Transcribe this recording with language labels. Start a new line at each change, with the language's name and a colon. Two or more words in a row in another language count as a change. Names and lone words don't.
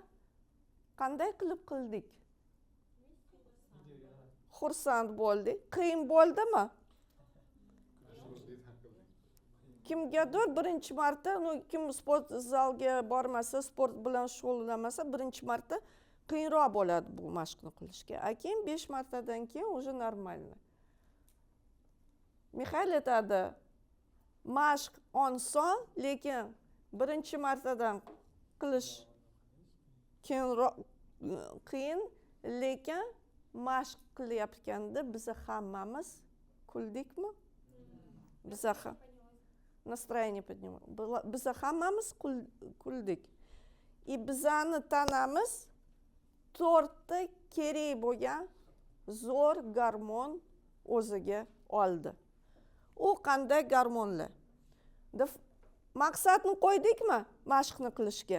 Uzbek: Qanday qilib qildik? Xursand bo'ldik. Qiyin bo'ldimi? Kimgadir birinchi marta, kim sport zalga bormasa, sport bilan shug'ullanmasa, birinchi marta qiyinroq bo'ladi bu mashqni qilishga. Keyin 5 martadan keyin
Russian: уже нормально.
Uzbek: Mixail aytadi, mashq oson, lekin birinchi martadan qilish qiyin, lekin mashq qilayotganda biz hammamiz kuldikmi? Biz ham
Russian: настроение поднимать.
Uzbek: Biz hammamiz kuldik. И bizani tanamiz 4 ta kerak bo'lgan zo'r gormon o'ziga oldi. U qanday gormonlar? Maqsadni qo'ydikmi mashqni qilishga?